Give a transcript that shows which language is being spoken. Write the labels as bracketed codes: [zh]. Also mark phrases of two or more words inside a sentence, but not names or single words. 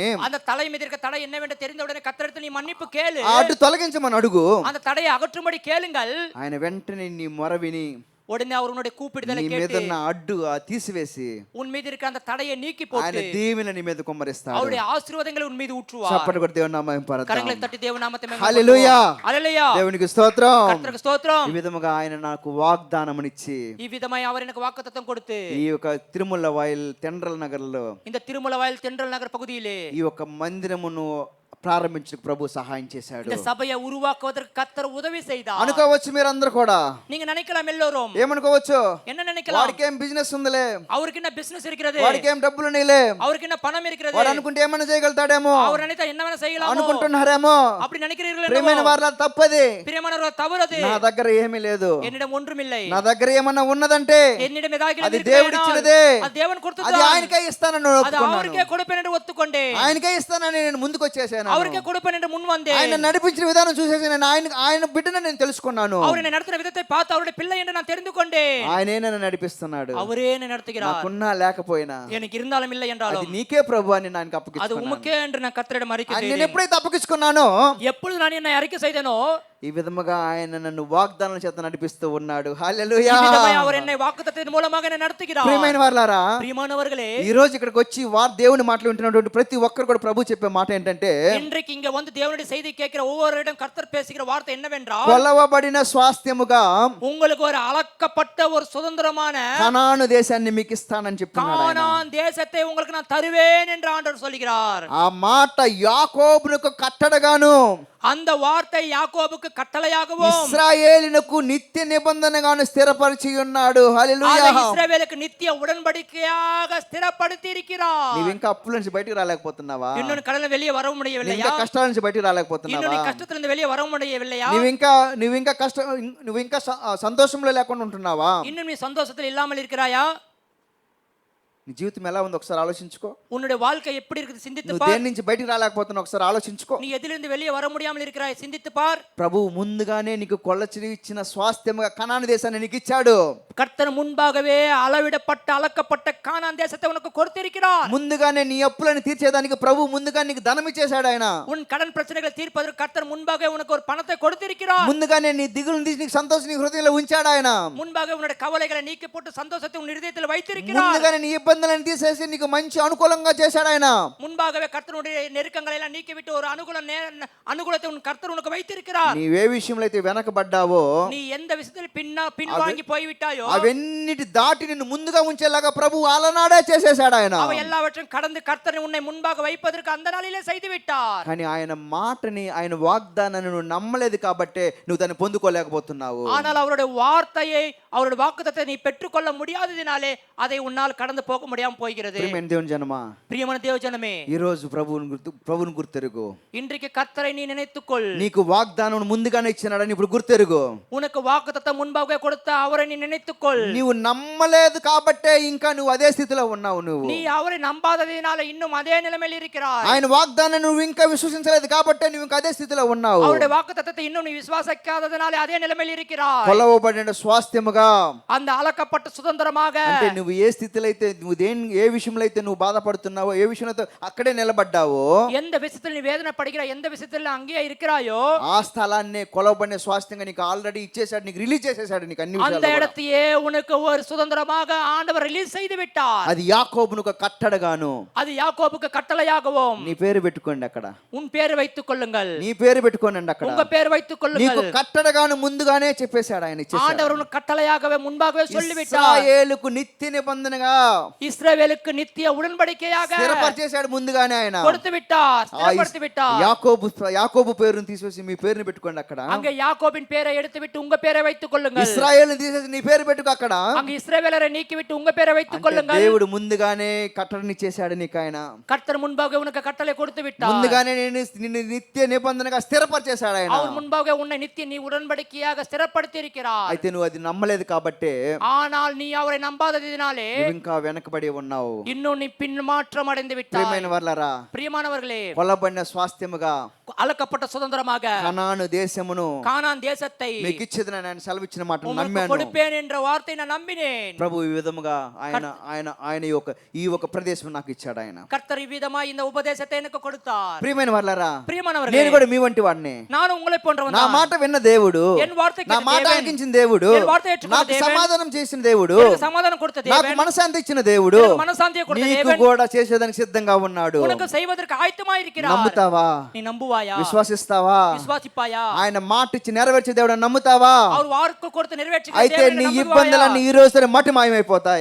[ta] அந்த தலை மீது இருக்க தடை என்னவென்று தெரிந்த உடனே கர்த்தரிடத்தில் நீ மன்னிப்பு கேளு, [te] ఆ అడ్డు తొలగించమని అడుగు. [ta] அந்த தடையை அகற்றும்படி கேளுங்கள். [te] ఆయన వెంటనే నీ మొర విని [ta] உடனே அவர் உன்னுடைய கூப்பிடுதலை [te] నీ మీద [ta] கேட்டு [te] ఉన్న అడ్డు తీసివేసి [ta] உன் மீது இருக்க அந்த தடையை நீக்கி [te] ఆయన [ta] போட்டு [te] దీవెన నీ మీద కుమ్మరిస్తాడు. [ta] அவருடைய ஆசீர்வாதங்களை உன் மீது ஊற்றுவார். [te] చప్పటి కొట్టి దేవుని నామం పరదాం. [ta] கரங்களை தட்டி தேவ நாமத்தை [te] హల్లెలూయా, [ta] ஹல்லேலூயா, [te] దేవునికి స్తోత్రం. [ta] கர்த்தருக்கு ஸ்தோத்திரம். [te] ఈ విధముగా ఆయన నాకు వాగ్దానమునిచ్చి [ta] இவ்விதமாய் அவர் எனக்கு வாக்குத்தத்தம் கொடுத்து [te] ఈ యొక్క తిరుమల వాయిల్ తెండ్రల్ నగర్లో [ta] இந்த திருமலவாயில் தென்றல் நகர் பகுதியிலே [te] ఈ యొక్క మందిరమును ప్రారంభించు ప్రభు సహాయం చేశాడు. [ta] இந்த సభையை உருவாக்குவதற்கு கர்த்தர் உதவி செய்தார். [te] అనుకోవచ్చు మీరందరూ కూడా, [ta] நீங்க நினைக்கலாம் எல்லோரும் [te] ఏమనుకోవచ్చు, [ta] என்ன நினைக்கலாம், [te] వాడికి ఏం బిజినెస్ ఉందిలే, [ta] அவருக்கு என்ன பிசினஸ் இருக்கிறது, [te] వాడికి ఏం డబ్బులు నీలే, [ta] அவருக்கு என்ன பணம் இருக்கிறது, [te] వాడు అనుకుంటే ఏమైనా చేయగలుగుతాడేమో [ta] அவர் நினைத்தா என்ன வேணா செய்யலாம் [te] అనుకుంటున్నారేమో. [ta] அப்படி நினைக்கிறீர்கள். [te] ప్రియమైన వారు తప్పది, [ta] பிரியமானவர்கள் தவறது. [te] నా దగ్గర ఏమీ లేదు, [ta] என்னிடம் ஒன்றுமில்லை, [te] నా దగ్గర ఏమన్నా ఉన్నదంటే [ta] என்னிடம் ஏதாவது [te] అది దేవుడిచ్చినదే, [ta] அது தேவன் [te] అది [ta] கொடுத்தது, [te] ఆయనకే ఇస్తానని [ta] அது [te] ఒప్పుకున్నాను. [ta] அவருக்கே கொடுப்பேன் என்று ஒத்துக்கொண்டேன், [te] ఆయనకే ఇస్తానని నేను ముందుకు వచ్చేసాను. [ta] அவருக்கே கொடுப்பேன் என்று முன் வந்தேன். [te] ఆయన నడిపించిన విధానం చూసేసి నేను ఆయన బిడ్డను నేను తెలుసుకున్నాను. [ta] அவர் என்னை நடத்தின விதத்தை பார்த்து அவருடைய பிள்ளை என்று நான் தெரிந்து கொண்டேன். [te] ఆయనే నన్ను నడిపిస్తున్నాడు. [ta] அவரே என்னை நடத்துகிறார். [te] నాకున్నా లేకపోయినా [ta] எனக்கு இருந்தாலும் இல்லை [te] అది [ta] என்றாலும் [te] నీకే ప్రభు అని నాకు [ta] அது [te] అప్పగించుకున్నాను. [ta] உமக்கே என்று நான் கர்த்தரிடம் அறிக்கை [te] నేను [ta] செய்தேன். [te] ఎప్పుడైతే అప్పగించుకున్నానో [ta] எப்பொழுது நான் என்னை அறிக்கை செய்தேனோ [te] ఈ విధముగా ఆయన నన్ను వాగ్దానాల చేత నడిపిస్తూ ఉన్నాడు. హల్లెలూయా. [ta] இவ்விதமாய் அவர் என்னை வாக்குத்தத்தத்தின் மூலமாக என்னை நடத்துகிறார். [te] ప్రియమైన వారలారా, [ta] பிரியமானவர்களே, [te] ఈ రోజు ఇక్కడికి వచ్చి దేవుని మాటలు వింటున్నటువంటి ప్రతి ఒక్కరు కూడా ప్రభు చెప్పే మాట ఏంటంటే, [ta] இன்றைக்கு இங்க வந்து தேவனுடைய செய்தி கேட்கிற ஒவ்வொருவரிடம் கர்த்தர் பேசுகிற வார்த்தை என்னவென்றால், [te] కొలవబడిన స్వాస్థ్యముగా [ta] உங்களுக்கு ஒரு அளக்கப்பட்ட ஒரு சுதந்திரமான [te] కనాను దేశాన్ని మీకు ఇస్తానని చెప్తున్నాడు ఆయన. [ta] கானான் தேசத்தை உங்களுக்கு நான் தருவேன் என்று ஆண்டவர் சொல்கிறார். [te] ఆ మాట యాకోబునకు కట్టడగాను, [ta] அந்த வார்த்தை யாக்கோபுக்கு கட்டளையாகவும் [te] ఇశ్రాయేలునకు నిత్య నిబంధనగాను స్థిరపరిచి ఉన్నాడు. హల్లెలూయా. [ta] அதை இஸ்ரவேலுக்கு நித்திய உடன்படிக்கையாக ஸ்திரப்படுத்தி இருக்கிறார். [te] నీవు ఇంకా అప్పుల నుంచి బయటికి రాలేకపోతున్నావా? [ta] இன்னொரு கடல்ல வெளியே வர [te] నీవు [ta] முடியவில்லையா? [te] ఇంకా కష్టాల నుంచి బయటికి [ta] இன்னும் [te] రాలేకపోతున్నావా? [ta] நீ கஷ்டத்திலிருந்து வெளியே வர முடியவில்லையா? [te] నువ్వు ఇంకా సంతోషంలో లేకుండా ఉంటున్నావా? [ta] இன்னும் நீ சந்தோஷத்தில் இல்லாமல் இருக்கிறாயா? [te] నీ జీవితం ఎలా ఉంది ఒకసారి ఆలోచించుకో. [ta] உன்னுடைய வாழ்க்கை எப்படி இருக்குது சிந்தித்து [te] నువ్వు [ta] பார். [te] దేని నుంచి బయటికి రాలేకపోతున్నావు ఒకసారి ఆలోచించుకో. [ta] நீ எதிலிருந்து வெளியே வர முடியாமல் இருக்கிறாய், சிந்தித்து பார். [te] ప్రభు ముందుగానే నీకు కొల్లచిరి ఇచ్చిన స్వాస్థ్యముగా కనాను దేశాన్ని నీకు ఇచ్చాడు. [ta] கர்த்தர் முன்பாகவே அளவிடப்பட்ட அளக்கப்பட்ட கானான் தேசத்தை உனக்கு கொடுத்திருக்கிறார். [te] ముందుగానే నీ అప్పులను తీర్చేదానికి ప్రభు ముందుగా నీకు ధనం ఇచ్చేశాడు ఆయన. [ta] உன் கடன் பிரச்சனைகளை தீர்ப்பதற்கு கர்த்தர் முன்பாக உனக்கு ஒரு பணத்தை கொடுத்திருக்கிறார். [te] ముందుగానే నీ దిగులు తీసి నీకు సంతోషం నీ హృదయంలో ఉంచాడు ఆయన. [ta] முன்பாக உன்னுடைய கவலைகளை நீக்கி போட்டு சந்தோஷத்தை உன் இதயத்தில் வைத்திருக்கிறார். [te] ముందుగానే నీ ఇబ్బందులను తీసేసి నీకు మంచి అనుకూలంగా చేశాడు ఆయన. [ta] முன்பாகவே கர்த்தருடைய நெருக்கங்களை எல்லாம் நீக்கிவிட்டு ஒரு அனுகூலத்தை உன் கர்த்தர் உனக்கு வைத்திருக்கிறார். [te] నీవే విషయంలో అయితే వెనకబడ్డావో, [ta] நீ எந்த விஷயத்தில் பின்வாங்கி போய்விட்டாயோ [te] అవన్నిటి దాటి నిన్ను ముందుగా ఉంచేలాగా ప్రభు అలనాడే చేసేశాడు ఆయన. [ta] அவை எல்லாவற்றையும் கடந்து கர்த்தர் உன்னை முன்பாக வைப்பதற்கு அந்த நாளிலே செய்து விட்டார். [te] కానీ ఆయన మాటని ఆయన వాగ్దానాన్ని నువ్వు నమ్మలేదు కాబట్టే నువ్వు దాన్ని పొందుకోలేకపోతున్నావు. [ta] ஆனால் அவருடைய வார்த்தையை அவருடைய வாக்குத்தத்தத்தை நீ பெற்றுக்கொள்ள முடியாததினாலே அதை உன்னால் கடந்து போக முடியாமல் போகிறது. [te] ప్రియమైన దేవుని జనమా, [ta] பிரியமான தேவஜனமே, [te] ఈ రోజు ప్రభువును గుర్తెరుగు. [ta] இன்றைக்கு கர்த்தரை நீ நினைத்துக்கொள். [te] నీకు వాగ్దానం ముందుగానే ఇచ్చినాడని ఇప్పుడు గుర్తెరుగు. [ta] உனக்கு வாக்குத்தத்தம் முன்பாக கொடுத்த அவரை நீ நினைத்துக்கொள். வைத்துக்கொள். [te] నీవు నమ్మలేదు కాబట్టే ఇంకా నువ్వు అదే స్థితిలో ఉన్నావు. నువ్వు [ta] நீ அவரை நம்பாததினால இன்னும் அதே நிலைமையில் இருக்கிறாய். [te] ఆయన వాగ్దానం నువ్వు ఇంకా విశ్వసించలేదు కాబట్టే నువ్వు ఇంకా అదే స్థితిలో ఉన్నావు. [ta] அவருடைய வாக்குத்தத்தத்தை இன்னும் நீ விசுவாசிக்காததினால அதே நிலைமையில் இருக்கிறாய். [te] కొలవబడిన స్వాస్థ్యముగా [ta] அந்த அளக்கப்பட்ட சுதந்திரமாக [te] అంటే నువ్వు ఏ స్థితిలో అయితే నువ్వు ఏ విషయంలో అయితే నువ్వు బాధపడుతున్నావో ఏ విషయంలో అక్కడే నిలబడ్డావో [ta] எந்த விஷயத்தில் நீ வேதனைப்படுகிறாய் எந்த விஷயத்தில் அங்கேயே இருக்கிறாயோ [te] ఆ స్థలాన్ని కొలవబడిన స్వాస్థ్యంగా నీకు ఆల్రెడీ ఇచ్చేసాడు, నీకు రిలీజ్ చేసేసాడు నీకు అన్ని [ta] அந்த [te] విషయాలు. [ta] இடத்தையே உனக்கு ஒரு சுதந்திரமாக ஆண்டவர் ரிலீஸ் செய்து விட்டார். [te] అది యాకోబునకు కట్టడగాను. [ta] அது யாக்கோபுக்கு கட்டளையாகவும் [te] నీ పేరు పెట్టుకోండి అక్కడ, [ta] உன் பேர் வைத்துக் கொள்ளுங்கள், [te] నీ పేరు పెట్టుకోండి అక్కడ. [ta] உங்க பேர் வைத்துக் [te] నీకు [ta] கொள்ளுங்கள். [te] కట్టడగాను ముందుగానే చెప్పేశాడు ఆయన, ఇచ్చేశాడు. [ta] ஆண்டவர் உனக்கு கட்டளையாகவே முன்பாகவே சொல்லிவிட்டார். [te] ఇశ్రాయేలుకు నిత్య నిబంధనగా [ta] இஸ்ரவேலுக்கு நித்திய உடன்படிக்கையாக [te] స్థిరపరిచేశాడు ముందుగానే ఆయన. [ta] கொடுத்து விட்டார், ஸ்திரப்படுத்தி விட்டார். [te] యాకోబు పేరును తీసేసి మీ పేరుని పెట్టుకోండి అక్కడ. [ta] அங்க யாக்கோபின் பேரை எடுத்து விட்டு உங்க பேரை வைத்துக் கொள்ளுங்கள். [te] ఇశ్రాయేలుని తీసేసి నీ పేరు పెట్టుకో అక్కడ. [ta] அங்க இஸ்ரவேலரை நீக்கி விட்டு உங்க பேரை வைத்துக் கொள்ளுங்கள். [te] దేవుడు ముందుగానే కట్టడనిచ్చేశాడు నీకు ఆయన. [ta] கர்த்தர் முன்பாக உனக்கு கட்டளை கொடுத்து விட்டார். [te] ముందుగానే నిన్ను నిత్య నిబంధనగా స్థిరపరిచేశాడు ఆయన. [ta] அவர் முன்பாக உன்னை நித்திய நீ உடன்படிக்கையாக ஸ்திரப்படுத்தி இருக்கிறார். [te] అయితే నువ్వు అది నమ్మలేదు కాబట్టి [ta] ஆனால் நீ அவரை நம்பாததினாலே [te] నువ్వు ఇంకా వెనకబడి ఉన్నావు. [ta] இன்னும் நீ பின்மாற்றம் அடைந்து விட்டாய். [te] ప్రియమైన వర్లారా, [ta] பிரியமானவர்களே, [te] కొలబడిన స్వాస్థ్యముగా [ta] அளக்கப்பட்ட சுதந்திரமாக [te] కనాను దేశమును [ta] கானான் தேசத்தை [te] మీకు ఇచ్చేది నేను సెలవిచ్చిన మాట [ta] உங்களுக்கு [te] నమ్మాను. [ta] கொடுப்பேன் என்ற வார்த்தை நான் நம்பினேன். [te] ప్రభు ఈ విధముగా ఆయన ఈ ఒక ప్రదేశం నాకు ఇచ్చాడు ఆయన. [ta] கர்த்தர் இவ்விதமாய் இந்த உபதேசத்தை எனக்கு கொடுத்தார். [te] ప్రియమైన వర్లారా, [ta] பிரியமானவர்களே, [te] నేను కూడా మీ వంటి వాడిని. [ta] நான் உங்களை போன்றவன் [te] నా [ta] தான். [te] మాట విన్న దేవుడు, [ta] என் வார்த்தை [te] నా [ta] கேட்ட [te] మాట [ta] தேவன், [te] ఆలకించిన దేవుడు, [ta] என் వార్త ఏற்றுకున్న [te] నాకు దేవుడు, సమాధానం చేసిన దేవుడు, [ta] எனக்கு சமாதானம் கொடுத்த [te] నాకు [ta] தேவன், [te] మనశాంతి ఇచ్చిన దేవుడు [ta] எனக்கு మనశ్శాంతిயை கொடுத்த [te] నీకు [ta] தேவன் [te] కూడా చేసేదానికి సిద్ధంగా ఉన్నాడు. [ta] உனக்கு செய்வதற்கு ஆயத்தமாய் இருக்கிறார். [te] నమ్ముతావా? [ta] நீ நம்புவாயா? [te] విశ్వాసిస్తావా? [ta] విశ్వాసిப்பாయా? [te] ఆయన మాట ఇచ్చి నెరవేర్చే దేవుడు నమ్ముతావా? [ta] அவர் வாக்கு கொடுத்து நிறைவேற்றுகிற [te] అయితే [ta] தேவனை [te] నీ [ta] நம்புவாயா? [te] ఇబ్బందులన్నీ ఈ రోజునే మట్టి మాయమైపోతాయి.